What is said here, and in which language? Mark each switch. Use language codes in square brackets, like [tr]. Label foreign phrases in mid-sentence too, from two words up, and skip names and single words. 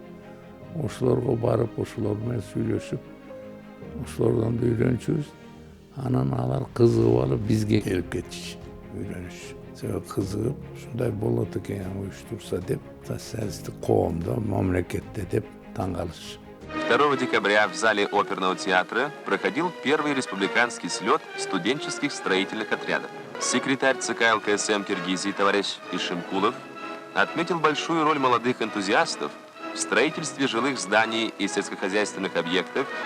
[ky] Ошолорго барып, ошолор менен сүйлөшүп, ошолордон да үйрөнчүбүз. Анан алар кызыгып алып бизге келип кетиш, үйрөнүш. Себеби кызыгып, ушундай болот экен уюштурса деп, социалисттик коомдо, мамлекетте деп таң калыш. [ru] 2 декабря в зале оперного театра проходил первый республиканский слет студенческих строительных отрядов. Секретарь ЦК ЛКСМ Киргизии товарищ Ишимкулов отметил большую роль молодых энтузиастов в строительстве жилых зданий и сельскохозяйственных объектов.